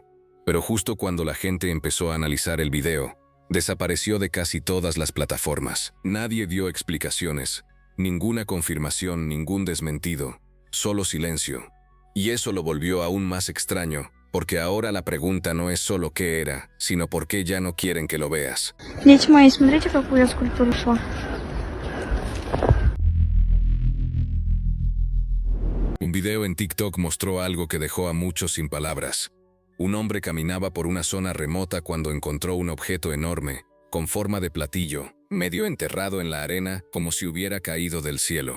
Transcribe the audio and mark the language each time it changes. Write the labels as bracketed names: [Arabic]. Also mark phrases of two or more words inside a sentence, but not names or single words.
[Spanish] Pero justo cuando la gente empezó a analizar el video, desapareció de casi todas las plataformas. Nadie dio explicaciones, ninguna confirmación, ningún desmentido, solo silencio. Y eso lo volvió aún más extraño, porque ahora la pregunta no es solo qué era, sino por qué ya no quieren que lo veas. [Russian] Дети мои, смотрите, какую я скульптуру шла. [Spanish] Un video en TikTok mostró algo que dejó a muchos sin palabras. Un hombre caminaba por una zona remota cuando encontró un objeto enorme, con forma de platillo, medio enterrado en la arena, como si hubiera caído del cielo.